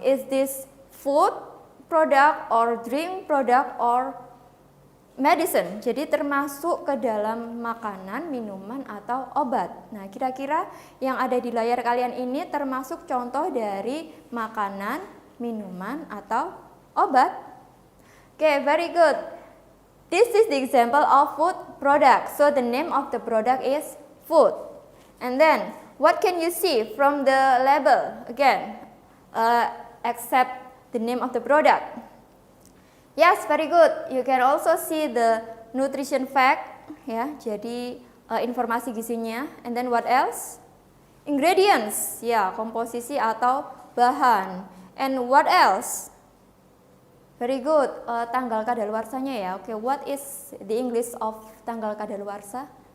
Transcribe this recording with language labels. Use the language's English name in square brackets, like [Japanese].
[English] Is this food product or drink product or medicine? [Indonesian] Jadi termasuk ke dalam makanan, minuman, atau obat. Nah, kira-kira yang ada di layar kalian ini termasuk contoh dari makanan, minuman, atau obat? [English] Okay, very good. This is the example of food product. So the name of the product is food. And then, what can you see from the label? Again, except the name of the product. Yes, very good. You can also see the nutrition fact, ya. [Indonesian] Jadi informasi gizinya. [English] And then what else? Ingredients, ya, [Indonesian] komposisi atau bahan. [English] And what else? Very good. [Indonesian] Tanggal kadaluarsanya ya. [English] Okay, what is the English of tanggal kadaluarsa?